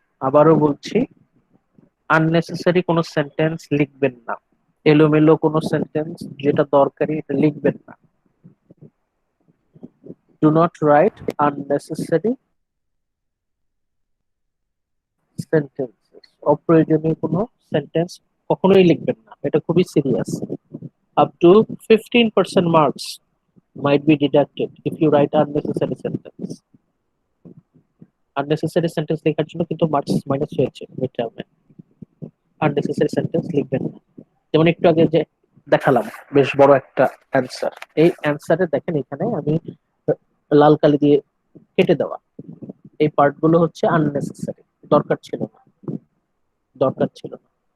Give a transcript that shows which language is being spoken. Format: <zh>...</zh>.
<bn>আবারও বলছি, আননেসেসারি কোনো সেন্টেন্স লিখবেন না, এলোমেলো কোনো সেন্টেন্স যেটা দরকারি এটা লিখবেন না।</bn> <en>do not write unnecessary sentences,</en> <bn>অপ্রয়োজনীয় কোনো সেন্টেন্স কখনোই লিখবেন না, এটা খুবই serious.</bn> <en>Up to 15% marks might be deducted if you write unnecessary sentence. unnecessary sentence</en> <bn>লেখার জন্য কিন্তু মার্কস মাইনাস হয়েছে মিড টার্মে।</bn> <en>unnecessary sentence</en> <bn>লিখবেন না। যেমন একটু আগে যে দেখালাম বেশ বড় একটা অ্যান্সার, এই অ্যান্সারে দেখেন এখানে আমি লাল কালি দিয়ে কেটে দেওয়া এই পার্টগুলো হচ্ছে আননেসেসারি, দরকার ছিল না, দরকার ছিল না।</bn>